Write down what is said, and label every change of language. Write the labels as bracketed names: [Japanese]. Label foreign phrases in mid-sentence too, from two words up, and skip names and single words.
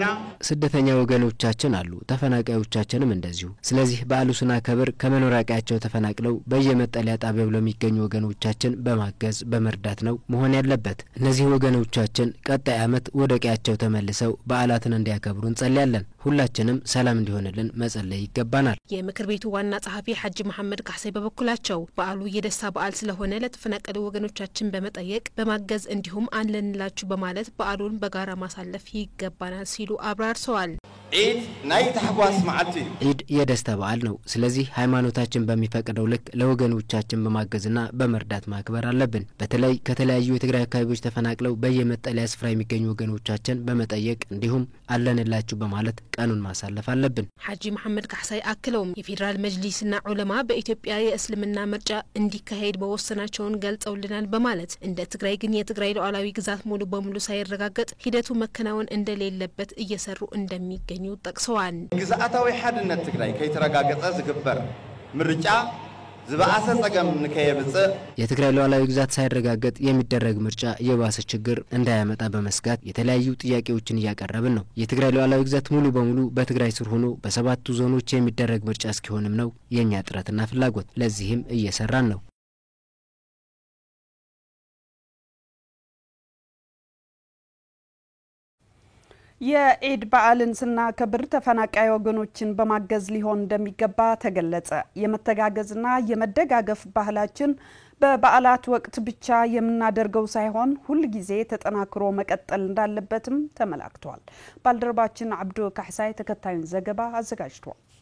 [Amharic] ስደተኛ ወገኖቻችን አሉ፣ ተፈናቃዮቻችንም እንደዚሁ። ስለዚህ በዓሉ ስናከብር ከመኖሪያ ቀያቸው ተፈናቅለው በየመጠለያ ጣቢያው ለሚገኙ ወገኖቻችን በማገዝ በመርዳት ነው መሆን ያለበት። እነዚህ ወገኖቻችን ቀጣይ ዓመት ወደ ቀያቸው ተመልሰው በዓላትን እንዲያከብሩ እንጸልያለን። ሁላችንም ሰላም እንዲሆንልን መጸለይ ይገባናል። የምክር ቤቱ ዋና ጸሐፊ ሐጂ መሐመድ ካህሳይ በበኩላቸው በዓሉ የደስታ በዓል ስለሆነ ለተፈናቀሉ ወገኖቻችን በመጠየቅ በማገዝ እንዲሁም አንለንላችሁ በማለት በዓሉን በጋራ ማሳለፍ ይገባናል ሲሉ አብራርተዋል። [Tigrinya] ኢድ ናይ ተሐዋስ ማዓልቲ [Amharic] ኢድ የደስታ በዓል ነው። ስለዚህ ሃይማኖታችን በሚፈቅደው ልክ ለወገኖቻችን በማገዝና በመርዳት ማክበር አለብን። በተለይ ከተለያዩ የትግራይ አካባቢዎች ተፈናቅለው በየመጠለያ ስፍራ የሚገኙ ወገኖቻችን በመጠየቅ እንዲሁም አለንላችሁ በማለት ቀኑን ማሳለፍ አለብን። ሐጂ መሐመድ ካህሳይ አክለውም የፌዴራል መጅሊስና ዑለማ በኢትዮጵያ የእስልምና ምርጫ እንዲካሄድ በወሰናቸውን ገልጸውልናል በማለት እንደ ትግራይ ግን የትግራይ ሉዓላዊ ግዛት ሙሉ በሙሉ ሳይረጋገጥ ሂደቱ መከናወን እንደሌለበት እየሰሩ እንደሚገኙ ጠቅሰዋል። [Tigrinya] ግዛታዊ ሓድነት ትግራይ ከይተረጋገጠ ዝግበር ምርጫ ዝባአሰ ጸገም ንከየብጽ [Amharic] የትግራይ ሉዓላዊ ግዛት ሳይረጋገጥ የሚደረግ ምርጫ የባሰ ችግር እንዳያመጣ በመስጋት የተለያዩ ጥያቄዎችን እያቀረብን ነው። የትግራይ ሉዓላዊ ግዛት ሙሉ በሙሉ በትግራይ ስር ሆኖ በሰባቱ ዞኖች የሚደረግ ምርጫ እስኪሆንም ነው የኛ ጥረትና ፍላጎት። ለዚህም እየሰራን ነው። የኢድ በዓልን ስናከብር ተፈናቃይ ወገኖችን በማገዝ ሊሆን እንደሚገባ ተገለጸ። የመተጋገዝና የመደጋገፍ ባህላችን በበዓላት ወቅት ብቻ የምናደርገው ሳይሆን ሁሉ ጊዜ ተጠናክሮ መቀጠል እንዳለበትም ተመላክቷል። ባልደረባችን አብዱ ካህሳይ ተከታዩን ዘገባ አዘጋጅቷል።